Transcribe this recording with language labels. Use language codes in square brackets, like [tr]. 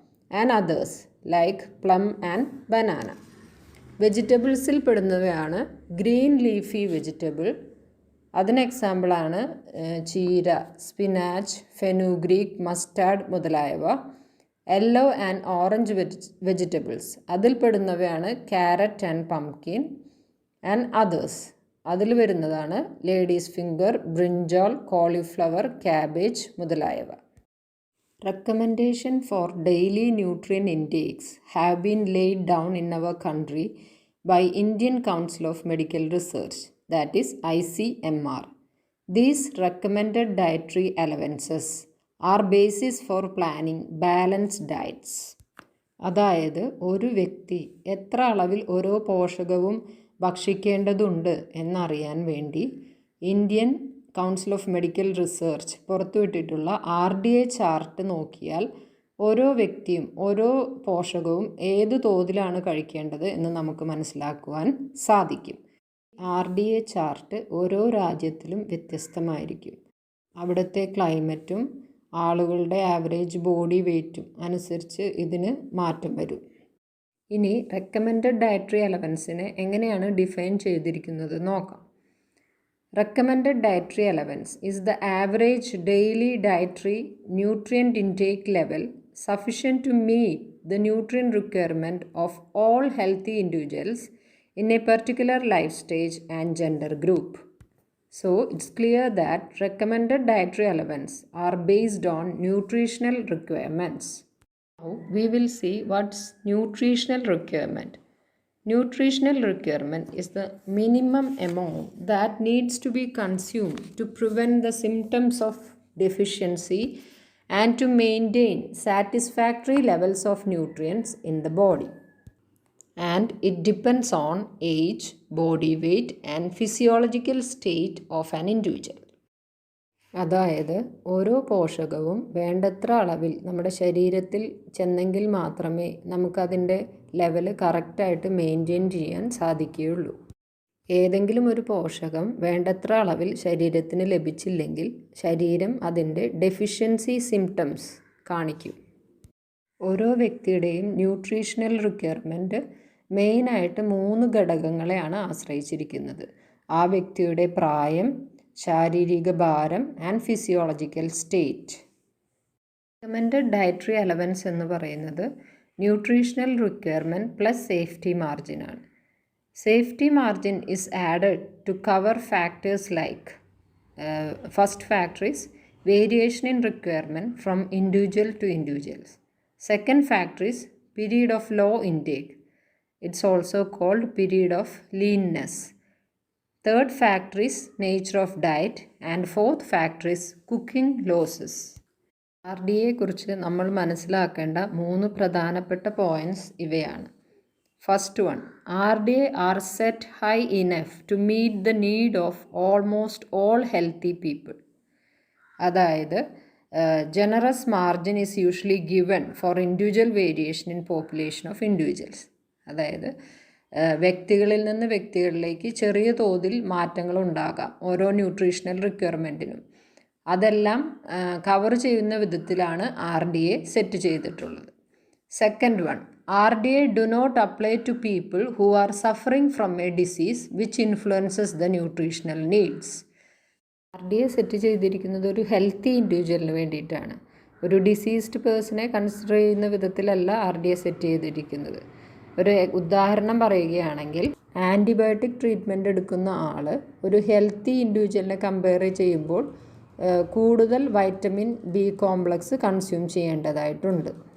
[en] And others like plum and banana. [ml] വെജിറ്റബിൾസിൽ പെടുന്നവയാണ് green leafy vegetable, അതിന് എക്സാമ്പിളാണ് ചീര, സ്പിനാച്ച്, ഫെനുഗ്രീക്ക്, മസ്റ്റാർഡ് മുതലായവ. യെല്ലോ ആൻഡ് ഓറഞ്ച് വെജിറ്റബിൾസ്, അതിൽ പെടുന്നവയാണ് carrot and pumpkin. And others, അതിൽ വരുന്നതാണ് ladies finger, brinjal, cauliflower, cabbage മുതലായവ. [en] Recommendation for daily nutrient intakes have been laid down in our country by Indian Council of Medical Research, that is ICMR. These recommended dietary allowances are basis for planning balanced diets. [ml] അതായത് ഒരു വ്യക്തി എത്ര അളവിൽ ഓരോ പോഷകവും ഭക്ഷിക്കേണ്ടതുണ്ട് എന്നറിയാൻ വേണ്ടി Indian council of medical research പുറത്തുവിട്ടിട്ടുള്ള RDA chart നോക്കിയാൽ ഓരോ വ്യക്തിയും ഓരോ പോഷകവും ഏത് തോതിലാണ് കഴിക്കേണ്ടത് എന്ന് നമുക്ക് മനസ്സിലാക്കുവാൻ സാധിക്കും. RDA ചാർട്ട് ഓരോ രാജ്യത്തിലും വ്യത്യസ്തമായിരിക്കും. അവിടുത്തെ ക്ലൈമറ്റും ആളുകളുടെ ആവറേജ് ബോഡി വെയ്റ്റും അനുസരിച്ച് ഇതിന് മാറ്റം വരും. ഇനി റെക്കമെൻഡഡ് ഡയറ്ററി അലവൻസിനെ എങ്ങനെയാണ് ഡിഫൈൻ ചെയ്തിരിക്കുന്നത് നോക്കാം. [en] Recommended dietary allowance is the average daily dietary nutrient intake level sufficient to meet the nutrient requirement of all healthy individuals in a particular life stage and gender group. So it's clear that recommended dietary allowance are based on nutritional requirements. Now we will see what's nutritional requirement. Nutritional requirement is the minimum amount that needs to be consumed to prevent the symptoms of deficiency and to maintain satisfactory levels of nutrients in the body. And it depends on age, body weight and physiological state of an individual. [ml] അതായത് ഓരോ പോഷകവും വേണ്ടത്ര അളവിൽ നമ്മുടെ ശരീരത്തിൽ ചെന്നെങ്കിൽ മാത്രമേ നമുക്കതിൻ്റെ level കറക്റ്റായിട്ട് maintain ചെയ്യാൻ സാധിക്കുകയുള്ളൂ. ഏതെങ്കിലും ഒരു പോഷകം വേണ്ടത്ര അളവിൽ ശരീരത്തിന് ലഭിച്ചില്ലെങ്കിൽ ശരീരം അതിൻ്റെ ഡെഫിഷ്യൻസി സിംറ്റംസ് കാണിക്കും. ഓരോ വ്യക്തിയുടെയും ന്യൂട്രീഷണൽ റിക്വയർമെൻറ്റ് മെയിനായിട്ട് 3 ഘടകങ്ങളെയാണ് ആശ്രയിച്ചിരിക്കുന്നത്. ആ വ്യക്തിയുടെ പ്രായം, ശാരീരിക ഭാരം and physiological state. Recommended dietary allowance എന്ന് പറയുന്നത് nutritional requirement plus safety മാർജിനാണ്. [en] Safety margin is added to cover factors like first factor is variation in requirement from individual to individuals. Second factor is period of low intake. It's also called period of leanness. Third factor is nature of diet and fourth factor is cooking losses. [ml] RDA കുറിച്ച് നമ്മൾ മനസ്സിലാക്കേണ്ട 3 പ്രധാനപ്പെട്ട points ഇവയാണ്. [en] First one, RDA are set high enough to meet the need of almost all healthy people. [ml] അതായത് [en] generous margin is usually given for individual variation in population of individuals. [ml] അതായത് വ്യക്തികളിൽ നിന്ന് വ്യക്തികളിലേക്ക് ചെറിയ തോതിൽ മാറ്റങ്ങൾ ഉണ്ടാകാം ഓരോ ന്യൂട്രീഷണൽ റിക്വയർമെൻറ്റിനും. അതെല്ലാം കവർ ചെയ്യുന്ന വിധത്തിലാണ് RDA സെറ്റ് ചെയ്തിട്ടുള്ളത്. [en] Second one, RDA do not apply to people who are suffering from a disease which influences the nutritional needs. [ml] RDA set ചെയ്തിരിക്കുന്നത് ഒരു ഹെൽത്തി ഇൻഡിവിജ്വലിന് വേണ്ടിയിട്ടാണ്. ഒരു ഡിസീസ്ഡ് പേഴ്സണെ കൺസിഡർ ചെയ്യുന്ന വിധത്തിലല്ല RDA സെറ്റ് ചെയ്തിരിക്കുന്നത്. ഒരു ഉദാഹരണം പറയുകയാണെങ്കിൽ ആൻറ്റിബയോട്ടിക് ട്രീറ്റ്മെൻറ്റ് എടുക്കുന്ന ആൾ ഒരു ഹെൽത്തി ഇൻഡിവിജ്വലിനെ കമ്പയർ ചെയ്യുമ്പോൾ കൂടുതൽ വൈറ്റമിൻ B കോംപ്ലക്സ് കൺസ്യൂം ചെയ്യേണ്ടതായിട്ടുണ്ട്.